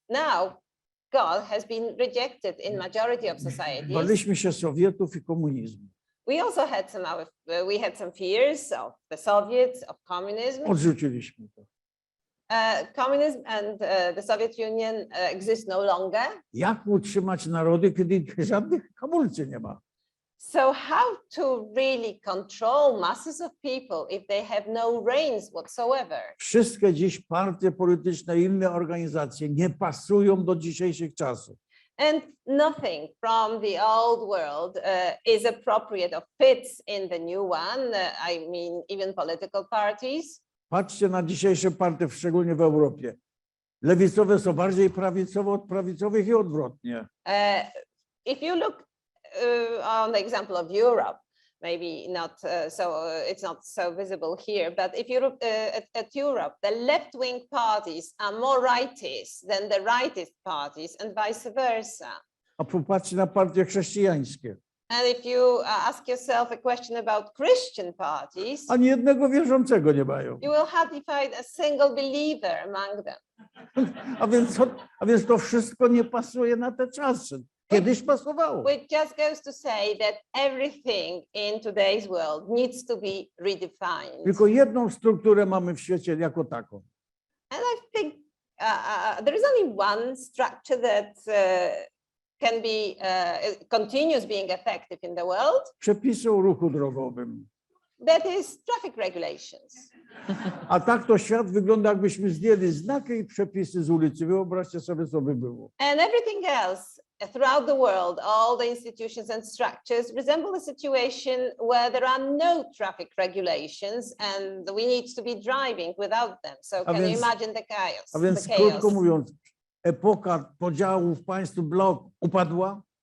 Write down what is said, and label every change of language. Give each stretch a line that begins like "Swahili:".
English: Now, God has been rejected in majority of societies.
Polish: Baliśmy się Sowietów i komunizmu.
English: We also had some fears of the Soviets, of communism.
Polish: Odrzuciliśmy to.
English: Communism and the Soviet Union exist no longer.
Polish: Jak utrzymać narody, kiedy żadnych hamulcy nie ma?
English: So how to really control masses of people if they have no reins whatsoever?
Polish: Wszystkie dziś partie polityczne i inne organizacje nie pasują do dzisiejszych czasów.
English: And nothing from the old world is appropriate or fits in the new one. I mean, even political parties.
Polish: Patrzcie na dzisiejsze partie, szczególnie w Europie. Lewicowe są bardziej prawicowe od prawicowych i odwrotnie.
English: If you look on the example of Europe, maybe not it's not so visible here, but if you look at Europe, the left-wing parties are more rightist than the rightist parties and vice versa.
Polish: A popatrzcie na partie chrześcijańskie.
English: And if you ask yourself a question about Christian parties,
Polish: Ani jednego wierzącego nie mają.
English: you will hardly find a single believer among them.
Polish: A więc to wszystko nie pasuje na te czasy. Kiedyś pasowało.
English: Which just goes to say that everything in today's world needs to be redefined.
Polish: Tylko jedną strukturę mamy w świecie jako taką.
English: And I think there is only one structure that can be continues being effective in the world.
Polish: Przepisy o ruchu drogowym.
English: That is traffic regulations.
Polish: A tak to świat wygląda, jakbyśmy zdjęli znaki i przepisy z ulicy. Wyobraźcie sobie, co by było.
English: And everything else throughout the world, all the institutions and structures resemble a situation where there are no traffic regulations and we need to be driving without them. So can you imagine the chaos?
Polish: A więc krótko mówiąc, epoka podziałów państw blok upadła.